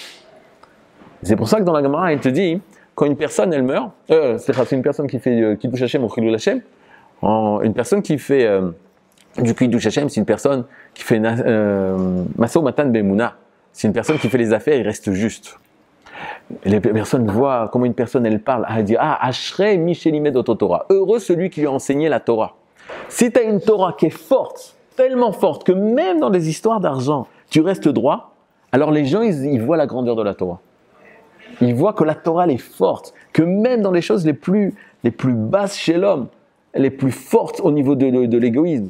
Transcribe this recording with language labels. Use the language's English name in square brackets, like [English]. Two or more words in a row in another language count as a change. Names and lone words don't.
[French] C'est pour ça que dans la Gemara, il te dit, quand une personne, elle meurt, c'est une personne qui fait [Hebrew] קידוש השם [French] ou [Hebrew] חילול השם, [French] une personne qui fait du [Hebrew] קידוש השם, [French] c'est une personne qui fait [Hebrew] משא ומתן באמונה. [French] C'est une personne qui fait les affaires, il reste juste. Et les personnes voient comment une personne elle parle, elle dit [Hebrew] אשרי מי שלימד אותו תורה. [French] Heureux celui qui lui a enseigné la Torah. Si tu as une Torah qui est forte, tellement forte que même dans des histoires d'argent, tu restes droit, alors les gens ils voient la grandeur de la Torah. Ils voient que la Torah elle est forte, que même dans les choses les plus basses chez l'homme, elle est plus forte au niveau de l'égoïsme.